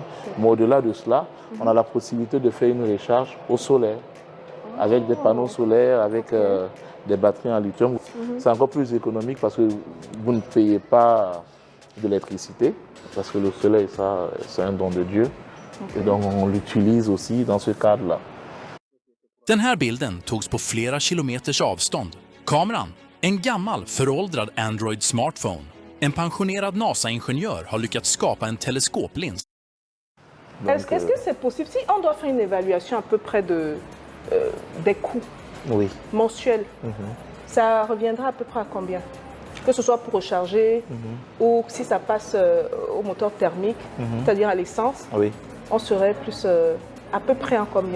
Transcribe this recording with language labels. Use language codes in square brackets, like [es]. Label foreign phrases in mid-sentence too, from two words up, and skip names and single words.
[fr] Mais au-delà de cela, on a la possibilité de faire une recharge au solaire, avec des panneaux solaires, avec des batteries en lithium. C'est encore plus économique parce que vous ne payez pas d'électricité, parce que le soleil, ça, c'est un don de Dieu. Et donc on l'utilise aussi dans ce cadre-là. [sv] Den här bilden togs på flera kilometers avstånd. Kameran, en gammal föråldrad Android smartphone. En pensionerad NASA-ingenjör har lyckats skapa en teleskoplins. [fr] Est-ce que c'est possible, si on doit faire une évaluation à peu près des coûts mensuels, ça reviendra à peu près à combien? Que ce soit pour recharger ou si ça passe au moteur thermique, c'est-à-dire à l'essence, on serait plus à peu près en combien?